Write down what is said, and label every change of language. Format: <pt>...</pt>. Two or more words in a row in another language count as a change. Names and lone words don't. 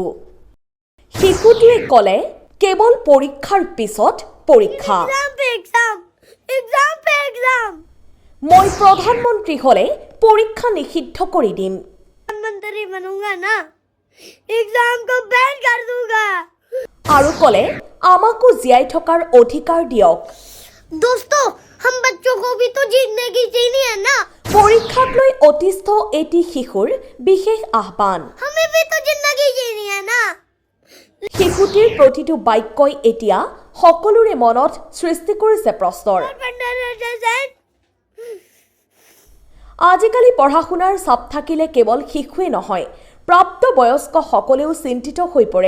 <as>শিশুটোৱে ক'লে কেৱল পৰীক্ষাৰ পিছত পৰীক্ষা। মই প্ৰধানমন্ত্ৰী হ'লে পৰীক্ষা নিষিদ্ধ কৰি দিম। আৰু ক'লে আমাকো জীয়াই থকাৰ অধিকাৰ দিয়ক।</as> <hi>दोस्तों हम बच्चों को भी तो जीने की चाहिए है ना।</hi> <as>পৰীক্ষাক লৈ অতিষ্ঠ এটি শিশুৰ বিশেষ আহ্বান।</as> <hi>हमें भी तो जिंदगी जीनी है ना।</hi> <as>শিশুটিৰ প্ৰতিটো বাক্যই এতিয়া সকলোৰে মনত সৃষ্টি কৰিছে প্ৰশ্নৰ। আজিকালি পঢ়া শুনাৰ চাপ থাকিলে কেৱল শিশুৱে নহয়, প্ৰাপ্তবয়স্ক সকলেও চিন্তিত হৈ পৰে।</as>